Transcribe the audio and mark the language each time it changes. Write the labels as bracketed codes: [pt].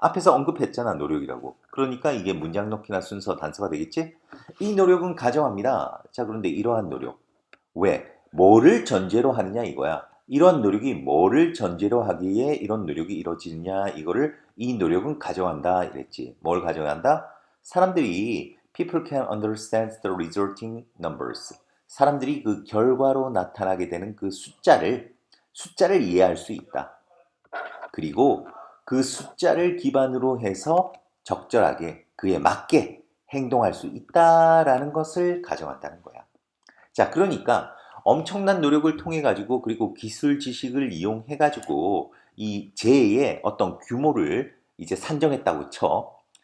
[ko] 앞에서 언급했잖아, 노력이라고. 그러니까 이게 문장 넣기나 순서 단서가 되겠지? 이 노력은 가정합니다. 자, 그런데 이러한 노력. 왜? 뭐를 전제로 하느냐 이거야. 이런 노력이 뭐를 전제로 하기에 이런 노력이 이루어지느냐 이거를 이 노력은 가정한다 이랬지. 뭘 가정한다? 사람들이 [en] people can understand the resulting numbers. [ko] 사람들이 그 결과로 나타나게 되는 그 숫자를 이해할 수 있다. 그리고 그 숫자를 기반으로 해서 적절하게 그에 맞게 행동할 수 있다라는 것을 가정한다는 거야. 자, 그러니까 엄청난 노력을 통해 가지고 그리고 기술 지식을 이용해 가지고 이 재해의 어떤 규모를 이제 산정했다고 쳐.